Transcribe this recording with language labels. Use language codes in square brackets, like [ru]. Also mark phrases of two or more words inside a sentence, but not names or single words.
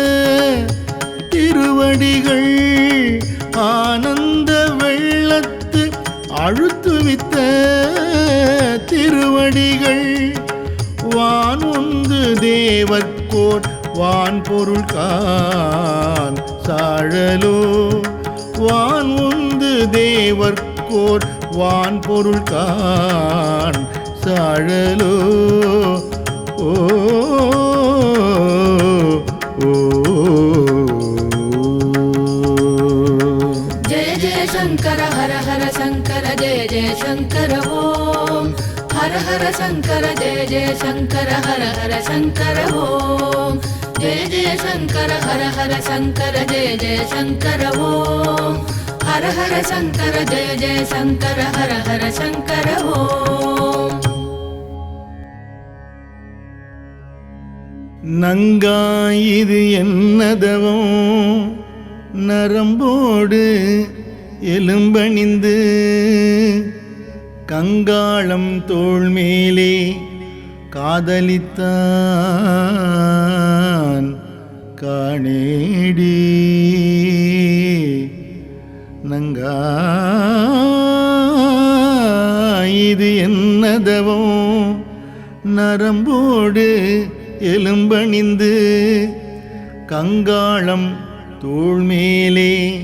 [ta] திருவடிகள் ஆனந்த வெள்ளத்து அழுத்துவித்த திருவடிகள் வான் உந்து தேவர்கோர் வான் பொருள் கான் சாழலோ வான் உந்து தேவர்கோர் வான் பொருள் கான் சாழலோ ஓ [hi] जय जय शंकर हर हर शंकर जय जय शंकर ओम हर हर शंकर जय जय शंकर हर हर शंकर ओम जय जय शंकर हर हर शंकर जय जय शंकर ओम हर हर शंकर जय जय शंकर हर हर शंकर ओम [ta] நங்காயிது என்னதவம் நரம்போடு எலும்பணிந்து கங்காளம் தோள் மேலே காதலித்தான் காணேடி நங்காயிது என்னதவம் நரம்போடு எலும்பணிந்து கங்காளம் தோள் மேலே